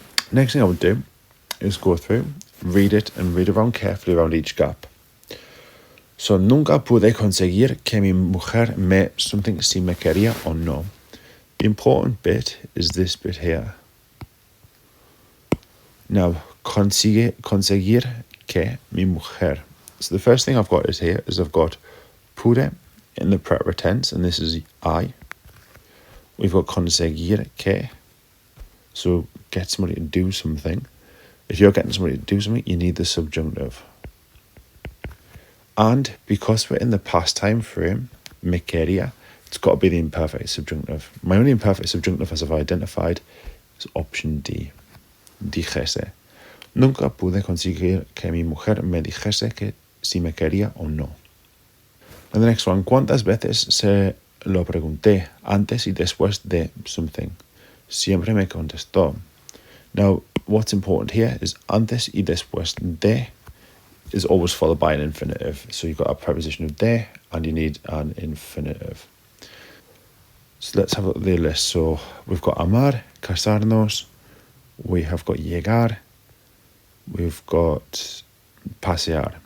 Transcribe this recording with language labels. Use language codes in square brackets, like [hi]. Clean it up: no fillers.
[en] Next thing I would do is go through, read it, and read around carefully around each gap. [es] So, nunca pude conseguir que mi mujer me something si me quería o no. [en] The important bit is this bit here. [es] Now, conseguir que mi mujer. [en] So the first thing I've got is here is I've got pude in the preterite tense, and this is I. We've got [es] conseguir que, [en] so get somebody to do something. If you're getting somebody to do something, you need the subjunctive. And because we're in the past time frame, [es] me quería, [en] it's got to be the imperfect subjunctive. My only imperfect subjunctive, as I've identified, is option D. [es] Dijese. Nunca pude conseguir que mi mujer me dijese que si me quería o no. And the next one, ¿cuántas veces se lo pregunté antes y después de something? Siempre me contestó. [en] Now, what's important here is [es] antes y después de [en] is always followed by an infinitive. So you've got a preposition of de and you need an infinitive. So let's have a look at the list. So we've got amar, casarnos, we have got llegar, we've got pasear.